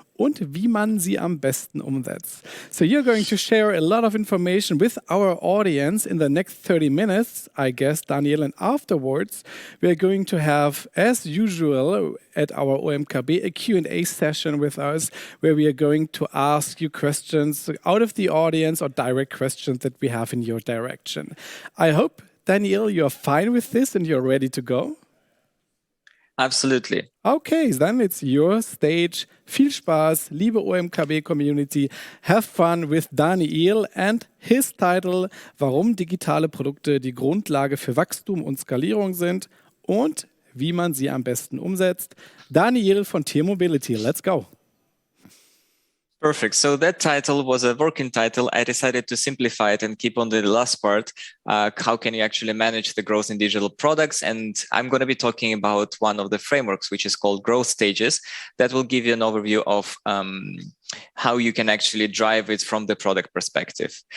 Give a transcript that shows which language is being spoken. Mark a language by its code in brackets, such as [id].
[de] und wie man sie am besten umsetzt. [en] So you're going to share a lot of information with our audience in the next 30 minutes, I guess, Daniil, and afterwards we're going to have, as usual, at our OMKB, a Q&A session with us where we are going to ask you questions out of the audience or direct questions that we have in your direction. I hope, Daniil, you're fine with this and you're ready to go. Absolutely. Okay, then it's your stage. [de] Viel Spaß, liebe OMKB-Community. [en] Have fun with Daniil and his title, [de] warum digitale Produkte die Grundlage für Wachstum und Skalierung sind und wie man sie am besten umsetzt. [en] Daniil von T-Mobility, let's go. Perfect. So that title was a working title. I decided to simplify it and keep on the last part. How can you actually manage the growth in digital products? And I'm going to be talking about one of the frameworks, which is called growth stages. That will give you an overview of how you can actually drive it from the product perspective.